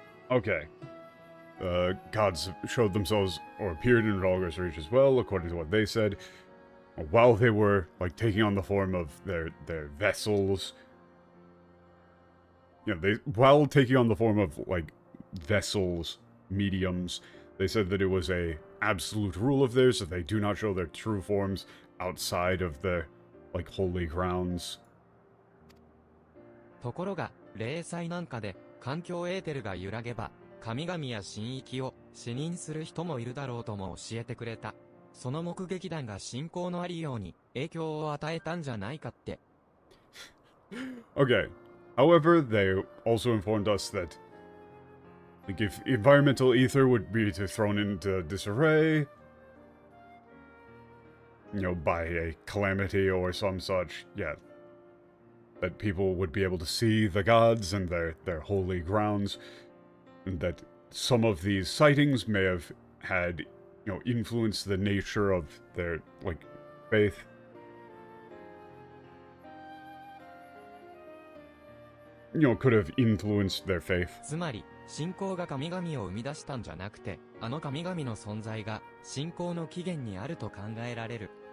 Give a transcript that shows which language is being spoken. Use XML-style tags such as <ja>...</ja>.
<en>Okay. Gods showed themselves or appeared in Rhalgr's Reach as well, according to what they said, while they were like taking on the form of their vessels. You know, while taking on the form of like vessels, mediums, they said that it was a absolute rule of theirs that they do not show their true forms outside of their like holy grounds.</en> <ja>ところが、霊祭なんかで環境エーテルが揺らげば、神々や神域を視認する人もいるだろうとも教えてくれた。その目撃談が信仰のありように影響を与えたんじゃないかって。</ja> <en>Okay. However, they also informed us that like if environmental ether would be thrown into disarray, you know, by a calamity or some such, yeah, that people would be able to see the gods and their holy grounds, and that some of these sightings may have had, you know, influenced the nature of their, like, faith. could have influenced their faith.</en> <ja>つまり、信仰が神々を生み出したんじゃなくて、あの神々の存在が信仰の起源にあると考えられる。</ja>